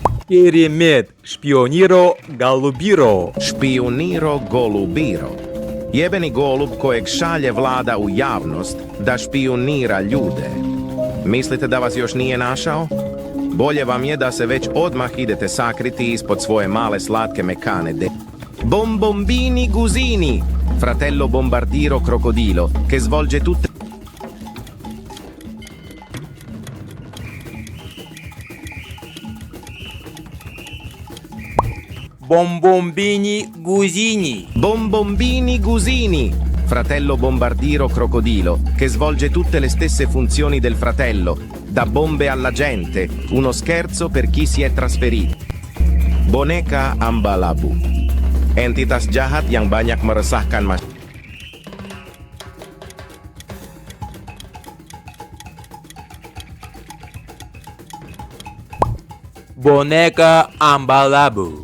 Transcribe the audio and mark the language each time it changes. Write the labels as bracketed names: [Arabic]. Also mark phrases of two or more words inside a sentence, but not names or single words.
[Kazakh] Керемет. Шпиониро Голубиро. [Croatian] Špioniro golubiro. Jebeni golub kojeg šalje vlada u javnost da špionira ljude. Mislite da vas još nije našao? Bolje vam je da se već odmah idete sakriti ispod svoje male slatke mekane Bombombini Gusini, [Italian] fratello bombardiro crocodilo, che svolge tutte... Бомбомбини Гузини. Bombombini Gusini, fratello bombardiro crocodilo, che svolge tutte le stesse funzioni del fratello, da bombe alla gente, uno scherzo per chi si è trasferito. [Indonesian] Boneka Ambalabu, entitas jahat yang banyak meresahkan masyarakat. Boneka Ambalabu.